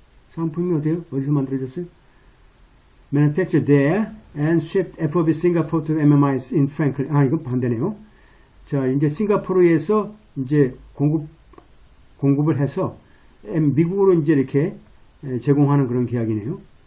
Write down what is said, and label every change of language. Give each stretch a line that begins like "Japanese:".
Korean: 상품이 어디서 만들어졌어요?
English: Manufactured there and shipped FOB Singapore to MMI in Franklin.
Korean: 이거 반대네요. 자, 이제 싱가포르에서 이제 공급을 해서 미국으로 이제 이렇게 제공하는 그런 계약이네요.